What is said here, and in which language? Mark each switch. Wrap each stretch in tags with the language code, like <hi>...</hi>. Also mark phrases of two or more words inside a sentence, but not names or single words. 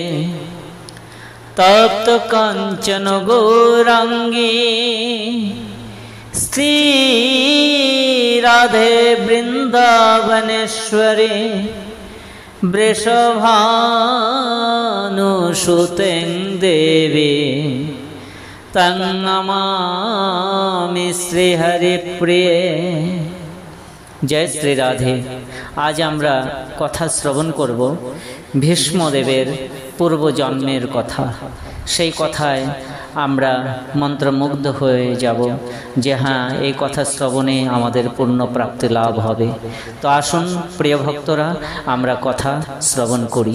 <sa>तप्त कांचन गौरांगी श्री राधे वृंदावनेश्वरी वृषभानुसुतें देवी तं नमामि श्रीहरिप्रिये।</sa> <hi>जय श्री राधे।</hi> <bn>आज আমরা কথা শ্রবণ করব ভীষ্মদেবের পূর্বজন্মের কথা। সেই কথায় আমরা মন্ত্রমুগ্ধ হয়ে যাব যে হ্যাঁ, এই কথা শ্রবণে আমাদের পূর্ণ প্রাপ্তি লাভ হবে। তো আসুন প্রিয় ভক্তরা, আমরা কথা শ্রবণ করি।</bn>